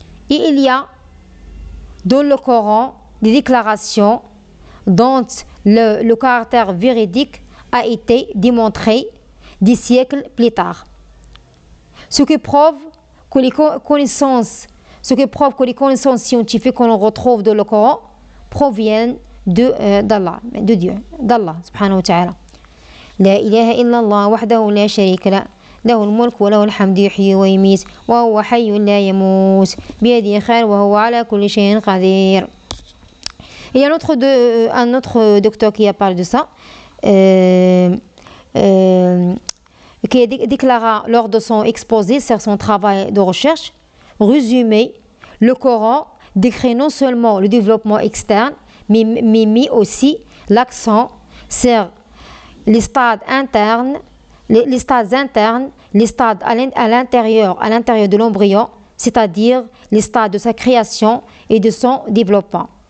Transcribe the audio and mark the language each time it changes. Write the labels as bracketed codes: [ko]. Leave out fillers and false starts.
[fr] Et il y a dans le Coran des déclarations dont le caractère véridique a été démontré des siècles plus tard. Ce qui prouve que les connaissances scientifiques qu'on retrouve dans le Coran proviennent d'Allah, de Dieu, d'Allah [ar] subhanahu wa ta'ala. لا إله إلا الله وحده لا شريك له له الملك وله الحمد يحيي ويميت وهو حي لا يموت بيده الخير وهو على كل شيء قدير. [fr] Il y a un autre docteur qui a parlé de ça, qui a déclaré lors de son exposé sur son travail de recherche, résumé, le Coran décrit non seulement le développement externe, mais met aussi l'accent sur les stades internes, les stades à l'intérieur de l'embryon, c'est-à-dire les stades de sa création et de son développement.